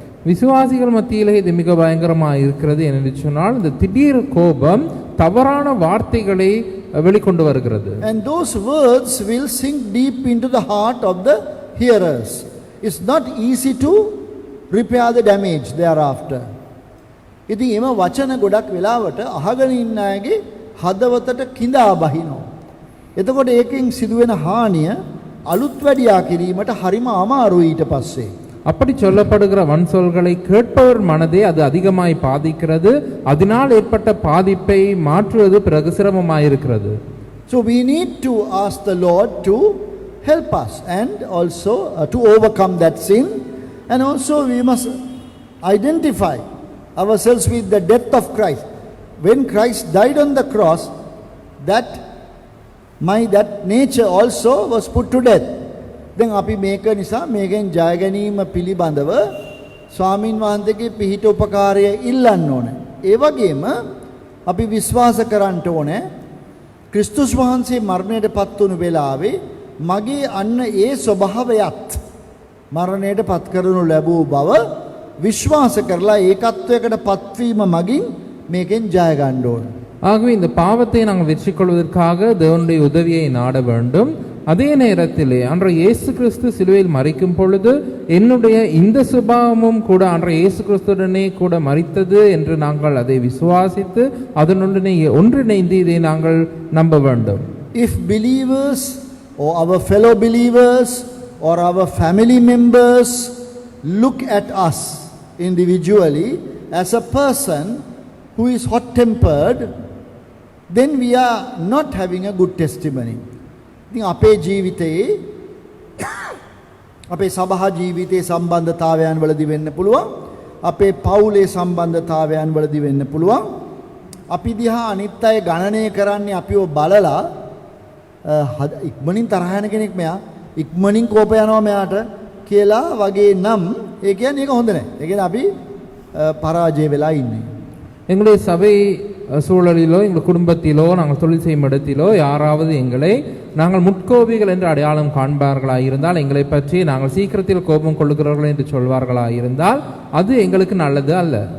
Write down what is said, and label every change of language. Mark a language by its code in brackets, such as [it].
[ta] விசுவாசிகள் மத்தியிலே இது மிக பயங்கரமாக இருக்கிறது. என்று சொன்னால் இந்த திடீர் கோபம் தவறான வார்த்தைகளை வெளிக்கொண்டு வருகிறது. [en] And those words will sink deep into the heart of the hearers. It's not easy to repair the damage thereafter. [si] ඉතින් එම වචන ගොඩක් වෙලාවට අහගෙන ඉන්න අයගේ හදවතට කිඳා බහිනවා. එතකොට ඒකෙන් සිදුවෙන හානිය අලුත් වැඩියා කිරීමට හරිම අමාරුයි ඊට පස්සේ. [ta] அப்படி சொல்லப்படுகிற வன் சொல்களை கேட்பவர் மனதை அது அதிகமாய் பாதிக்கிறது. அதனால் ஏற்பட்ட பாதிப்பை மாற்றுவது பிறகு சிரமமாயிருக்கிறது. [en] So we need to ask the Lord to help us and also to overcome that sin, and also we must identify ourselves with the death of Christ. When Christ died on the cross, that nature also was put to death. [si] දැන් අපි මේක නිසා මේකෙන් ජය ගැනීම පිළිබඳව ස්වාමින් වහන්සේගේ පිහිට උපකාරය ඉල්ලන්න ඕනේ. ඒ වගේම අපි විශ්වාස කරන්න ඕනේ ක්‍රිස්තුස් වහන්සේ මරණයට පත් වුණු වෙලාවේ මගේ අන්න ඒ ස්වභාවයත් මරණයට පත් කරනු ලැබූ බව විශ්වාස කරලා ඒකත්වයකට පත්වීම මගින් මේකෙන් ජය ගන්න ඕනේ. [ta] ஆகவே இந்த பாவத்தை நாங்கள் வெற்றி கொள்வதற்காக தேவனுடைய உதவியை நாட வேண்டும். அதே நேரத்திலே அன்றைய இயேசு கிறிஸ்து சிலுவையில் மரிக்கும் பொழுது என்னுடைய இந்த சுபாவமும் கூட அன்றைய இயேசு கிறிஸ்துடனே கூட மரித்தது என்று நாங்கள் அதை விசுவாசித்து அதனுடனே ஒன்றிணைந்து இதை நாங்கள் நம்ப வேண்டும். [en] If believers or our fellow believers or our family members look at us individually as a person who is hot-tempered, then we are not having a good testimony. [si] ඉතින් අපේ ජීවිතයේ අපේ සභා ජීවිතයේ සම්බන්ධතාවයන් වලදී වෙන්න පුළුවන්, අපේ පවුලේ සම්බන්ධතාවයන් වලදී වෙන්න පුළුවන්. අපි දිහා අනිත් අය ගණනය කරන්නේ අපිව බලලා ඉක්මනින් තරහ යන කෙනෙක් මෙයා, ඉක්මනින් කෝප යනවා මෙයාට කියලා වගේ නම් ඒ කියන්නේ ඒක හොඳ නැහැ. ඒ කියන්නේ අපි පරාජය වෙලා ඉන්නේ. [ta] எங்களுடைய சபை சூழலிலோ எங்கள் குடும்பத்திலோ நாங்கள் தொழில் செய்யும் இடத்திலோ யாராவது எங்களை நாங்கள் முட்கோபிகள் என்று அடையாளம் காண்பார்களாக இருந்தால், எங்களை பற்றி நாங்கள் சீக்கிரத்தில் கோபம் கொள்ளுகிறவர்கள் என்று சொல்வார்களாக இருந்தால் அது எங்களுக்கு நல்லது அல்ல.